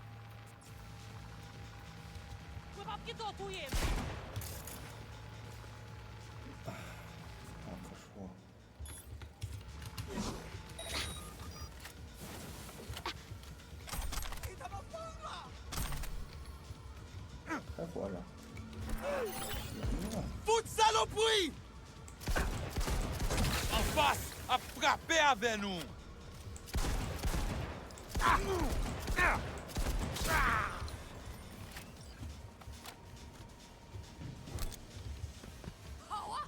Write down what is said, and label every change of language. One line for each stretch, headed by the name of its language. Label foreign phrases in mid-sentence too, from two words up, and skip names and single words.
Chinese: 话可说。你他妈疯了！还活着。
French: Foute saloperie! En face, à frapper avec nous!
Chinese: 跑啊！